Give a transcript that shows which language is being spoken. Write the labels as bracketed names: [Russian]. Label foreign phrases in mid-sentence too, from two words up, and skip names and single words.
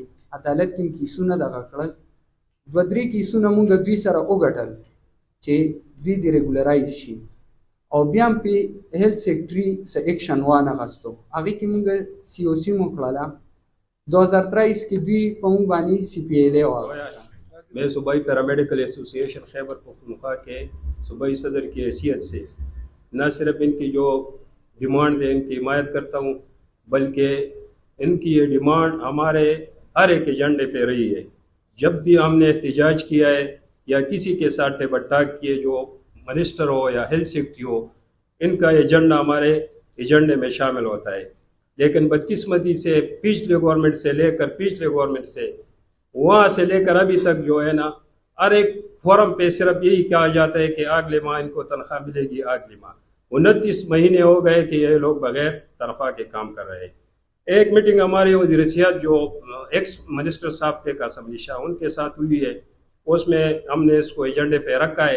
[Pashto] عدالت کې م کیسونه دغه کړل. 2-3 کیسونه مونږ دوی سره وګټل چې دوی د ریګولرایز شي, او بیا هم پې [English] health secretary [Pashto] څه ایکشن وانغستو. هغې کې مونږ سی او سی م وکړله. 2023 کې دوی په مونږ باندې سی پی ایل اے واغسته. [Urdu] میں صوبائی پیرامیڈیکل ایسوسی ایشن خیبر پختونخوا کے صوبائی صدر کی حیثیت سے نہ صرف ان کی جو ڈیمانڈ ہے ان کی حمایت کرتا ہوں, بلکہ ان کی یہ ڈیمانڈ ہمارے ہر ایک ایجنڈے پہ رہی ہے. جب بھی ہم نے احتجاج کیا ہے یا کسی کے ساتھ [English] table talk [Urdu] کیے, جو منسٹر ہو یا ہیلتھ سیکرٹری ہو, ان کا ایجنڈا ہمارے ایجنڈے میں شامل ہوتا ہے. لیکن بدقسمتی سے پچھلے گورنمنٹ سے لے کر وہاں سے لے کر ابھی تک جو ہے نا ہر ایک فورم پہ صرف یہی کہا جاتا ہے کہ اگلے ماہ ان کو تنخواہ ملے گی، اگلے ماہ 29 مہینے ہو گئے کہ یہ لوگ بغیر تنخواہ کے کام کر رہے ہیں. ایک میٹنگ ہمارے وزیر سیاحت جو [English] ex minister [Urdu] صاحب تھے قاسم علی شاہ، ان کے ساتھ ہوئی ہے، اس میں ہم نے اس کو ایجنڈے پہ رکھا ہے.